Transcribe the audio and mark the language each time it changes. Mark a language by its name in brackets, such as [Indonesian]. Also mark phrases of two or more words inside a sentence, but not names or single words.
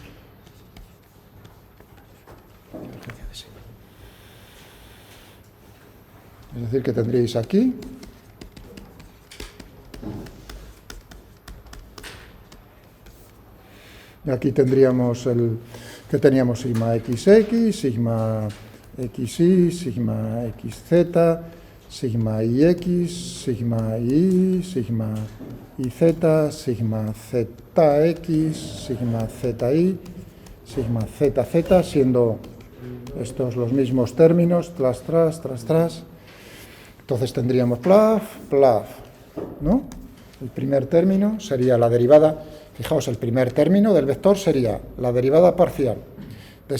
[Spanish] es decir, que tendríais aquí y aquí tendríamos que teníamos sigma XX, sigma XY, sigma XZ, sigma IX, sigma Y, sigma IZ, sigma ZX, sigma ZY, sigma ZZ, siendo estos los mismos términos, tras. Entonces tendríamos plaf, ¿no? El primer término sería la derivada, fijaos, el primer término del vector sería la derivada parcial de